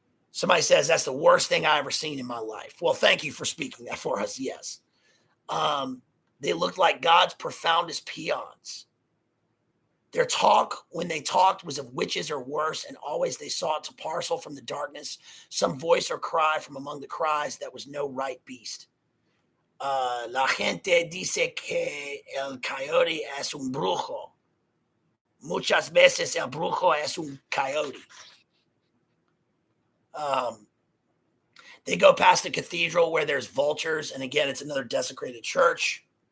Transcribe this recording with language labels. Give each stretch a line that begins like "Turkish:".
English: Somebody says that's the worst thing I ever seen in my life. Well, thank you for speaking that for us. Yes. They looked like God's profoundest peons. Their talk, when they talked, was of witches or worse, and always they sought to parcel from the darkness some voice or cry from among the cries that was no right beast.
Spanish: La gente dice que el coyote es un brujo. Muchas veces el brujo es un coyote.
English: They go past a cathedral where there's vultures, and again, it's another desecrated church.